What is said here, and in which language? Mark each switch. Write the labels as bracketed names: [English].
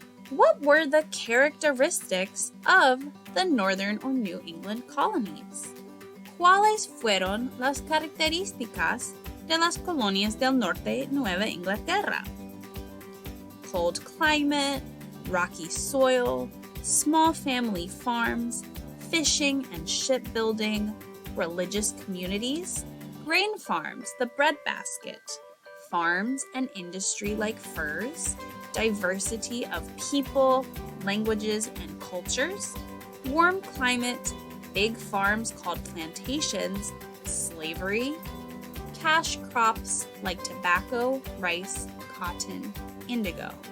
[English] What were the characteristics of the Northern or New England colonies? [Spanish] ¿Cuáles fueron las características de las colonias del Norte, Nueva Inglaterra? [English] Cold climate, rocky soil, small family farms, fishing and shipbuilding, religious communities, grain farms, the breadbasket, farms and industry like furs, diversity of people, languages, and cultures, warm climate, big farms called plantations, slavery, cash crops like tobacco, rice, cotton, indigo.